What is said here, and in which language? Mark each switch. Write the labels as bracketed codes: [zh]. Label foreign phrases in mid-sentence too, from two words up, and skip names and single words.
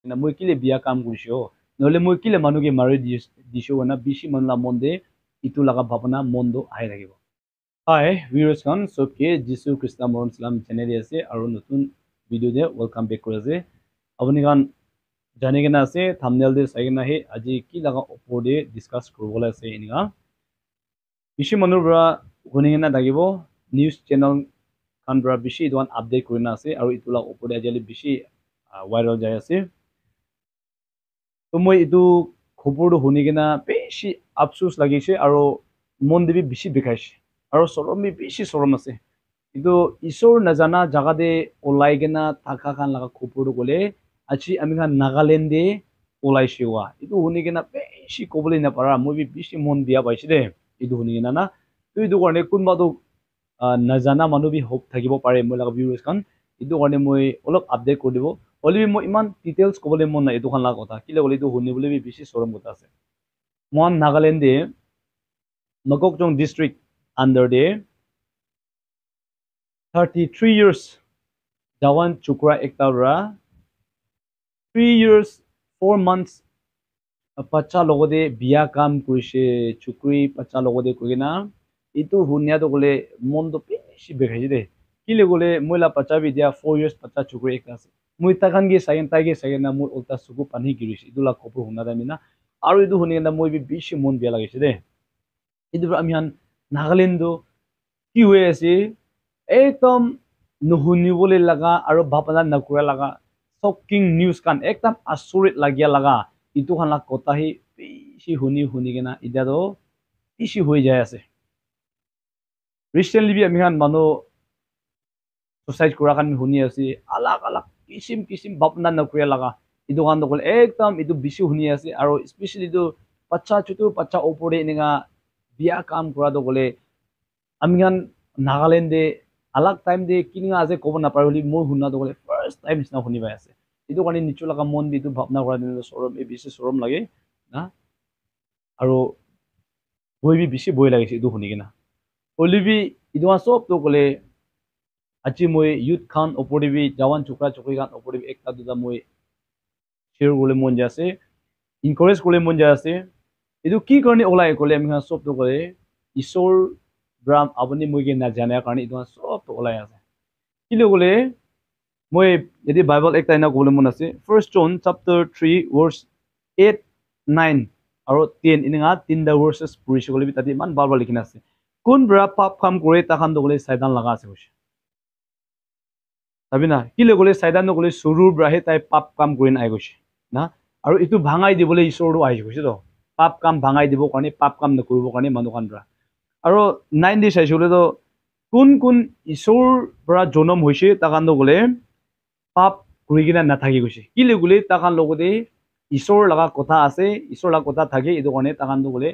[nag] na moi kile biya kam kurisho nole moi kile manuge mari disho na bishi manla monde itu laga bhabana mondo ahi thakibo [en] hi viewers [nag] kan sobke jisu krishna moram salam channel ase aru notun video de [en] welcome back [nag] kore ase apni kan jane gena ase thumbnail de sai gena he aji ki laga opor de discuss koribola ase ininga bishi manur bra huni gena thakibo [en] news channel [nag] kan bra bishi don update korina ase aru itula opor de ajali bishi viral jai ase to moi itu khobor do huni gena bishi afsus lagise aru mon debi bishi bikaise aru sorom bi bishi sorom ase itu isor najana jaga de olai gena thaka kan laga khobor do gole achi ami kan Nagaland de olai shiwa itu huni gena bishi kobole na para moi bi bishi mon biya paise de itu huni gena na to itu korne kunba do najana manu bi hope thakibo pare moi laga viewers kan itu korne moi olop update kor dibo olibi moi iman details kobole mon na itu kan laga kotha kile gole itu huni bole bi bishi sorom kotha ase mon Nagaland de Nokokjong [en] district under the [nag] 33 years Jawan Chukra Ektaura [en] 3 years 4 months [nag] pacha logode biya kam kurise chukri pacha logode kogena itu hunya to gole mondo bishi bekhai de kile gole moila pacha bi dia 4 years pacha chukri ekta ase moi takan ge sayen tage sayen na moi ulta suku pani giris idula kopro huna da mina aru idu huni na moi bi bishi mon biya lagise de idu ami han Nagaland do ki hoye ase ekdom nuhuni bole laga aru bapana nakura laga [en] shocking news [nag] kan ekdom asurit lagia laga itu kan la kota hi bishi huni gena ida do bishi hoi jai ase recently bi ami han mano suicide kura kan huni ase alag kisim bapana nakura laga itu kan do ekdom itu bishi huni ase aru especially do pacha chutu pacha opore ninga biya kam kura do gole ami kan Nagaland de alag time de kininga ase kobo na paroli moi hunna do gole first time isna huni bai ase itu kani nichu laga mon bi tu bhapna kora din sorom e bishi sorom lage na aru boi bi bishi boi lage itu huni gina olibi itu sob to gole achi moi youth khan opori bi jawan chukra chukri khan opori bi ekta duda moi share gole mon jase encourage gole mon jase itu ki karni olai gole ami khan sob to gole isor Bram abani moi ge na jana karni itu sob to olai ase kile gole moi yedi bible ekta ina gole mon ase [en] first John chapter 3 verse 8 9 [nag] aro 10 ininga tinda verses purish gole bitati man balbal likina ase kun bra pap kam kore ta khan do gole saidan laga ase hoise sabina kile gole saidan do gole surur bra he tai pap kam korin ai goise na aro itu bhangai dibole isor do ai goise to pap kam bhangai dibo karni pap kam na koribo karni manu kan bra aro 9 di saisule to kun isor bra jonom hoise ta kan do gole pap kurigina na thaki goise kile gule takan logode isor laga kotha ase isor laga kotha thake edu kone takan do gule